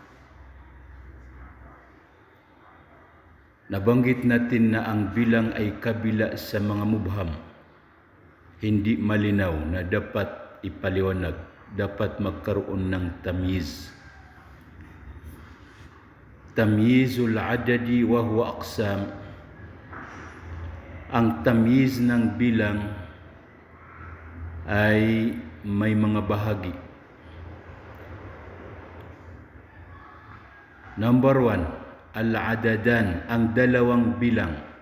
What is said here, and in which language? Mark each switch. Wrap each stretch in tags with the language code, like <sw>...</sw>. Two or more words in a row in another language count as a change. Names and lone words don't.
<tl>Nabanggit natin na ang bilang ay kabila sa mga mubham, hindi malinaw na dapat ipaliwanag, dapat magkaroon ng tamyiz.</tl> <ar>Tamyizul adadi wa huwa aqsam.</ar> <tl>Ang tamyiz ng bilang ay may mga bahagi. Number 1, al-adadan, ang dalawang bilang.</tl>